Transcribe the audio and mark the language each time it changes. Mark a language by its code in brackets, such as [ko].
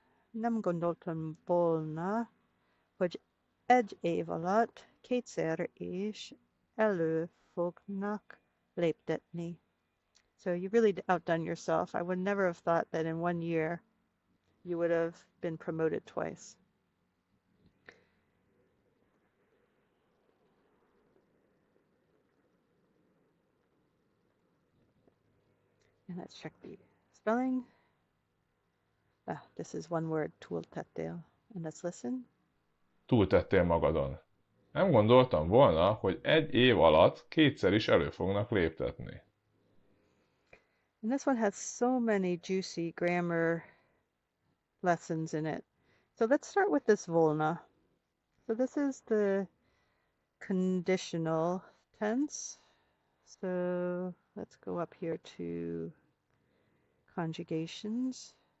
[hu] Nem gondoltam volna, hogy egy év alatt kétszer is elő fognak léptetni. [en] So you really outdone yourself. I would never have thought that in 1 year you would have been promoted twice. And let's check the spelling. This is one word, túltettél. And let's listen. [hu] Túltettél magadon. Nem gondoltam volna, hogy egy év alatt kétszer is elő fognak léptetni. [en] And this one has so many juicy grammar lessons in it. So let's start with this volna. So this is the conditional tense. So let's go up here to conjugations.